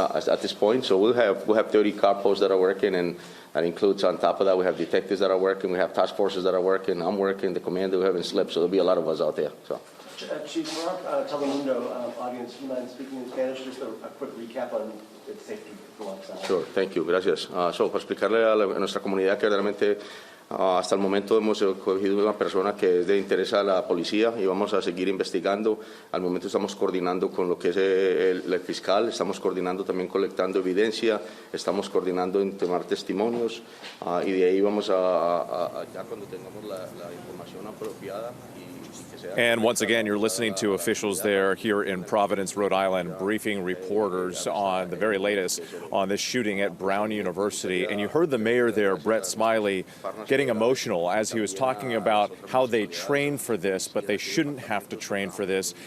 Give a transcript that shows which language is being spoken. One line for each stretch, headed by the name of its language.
English: At this point, so we'll have 30 car posts that are working, and that includes on top of that we have detectives that are working, we have task forces that are working, I'm working, the commander we haven't slept, so there'll be a lot of us out there. So. Chief, for our Telemundo audience, do you mind speaking in Spanish? Just a quick recap on the safety go outside. Sure, thank you, gracias.
Spanish: So, para explicarle a nuestra comunidad que realmente hasta el momento hemos cogido una persona que es de interés a la policía y vamos a seguir investigando. Al momento estamos coordinando con lo que es el fiscal, estamos coordinando también colectando evidencia, estamos coordinando en tomar testimonios y de ahí vamos a ya cuando tengamos la información apropiada.
English: And once again, you're listening to officials there here in Providence, Rhode Island, briefing reporters on the very latest on this shooting at Brown University. And you heard the mayor there, Brett Smiley, getting emotional as he was talking about how they train for this, but they shouldn't have to train for this.